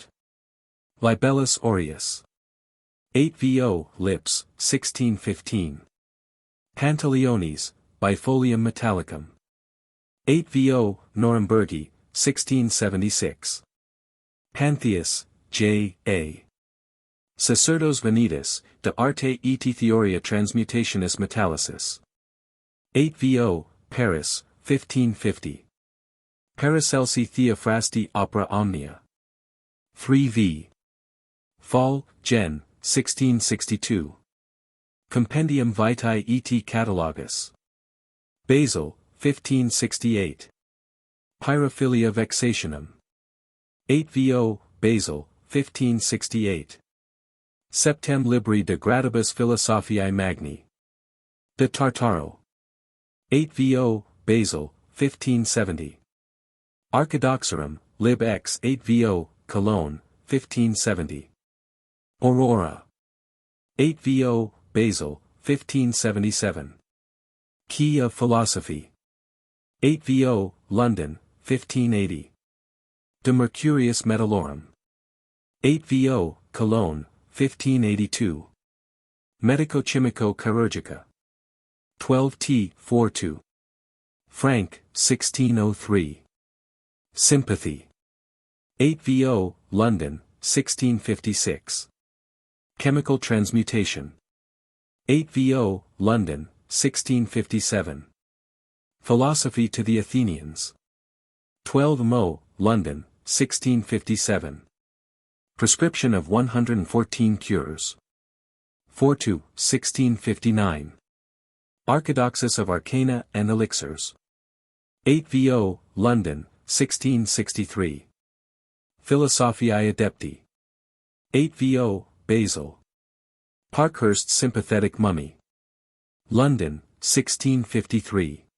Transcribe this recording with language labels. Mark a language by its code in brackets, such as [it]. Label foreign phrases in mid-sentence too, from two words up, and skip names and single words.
[en] Libellus Aureus. 8 vo, Lips, 1615. Pantaleones, Bifolium Metallicum. 8 vo, Nurembergi, 1676. Pantheus, J. A. Sacerdos Venitus, de arte et theoria transmutationis metallicis. 8 vo, Paris, 1550. Paracelsi Theophrasti Opera Omnia. 3 v. Fall, Gen. 1662. Compendium Vitae et Catalogus. Basil, 1568. Pyrophilia Vexationum. 8 vo, Basil, 1568. Septem Libri de Gradibus Philosophiae Magni. De Tartaro. 8 vo, Basil, 1570. Archidoxorum, Lib X 8 vo, Cologne, 1570. Aurora. 8 vo, Basil, 1577. Key of Philosophy. 8 vo, London, 1580. De Mercurius Metallorum. 8 vo, Cologne, 1582. Medico-Chimico Chirurgica. 12t 42. Frank, 1603. Sympathy. 8 vo, London, 1656. Chemical Transmutation. 8 vo, London, 1657. Philosophy to the Athenians. 12 mo, London, 1657. Prescription of 114 cures. 4 to 1659. Archidoxus of Arcana and Elixirs. 8 vo, London, 1663. Philosophiae Adepti. 8 vo, Basil. Parkhurst's Sympathetic Mummy. London, 1653.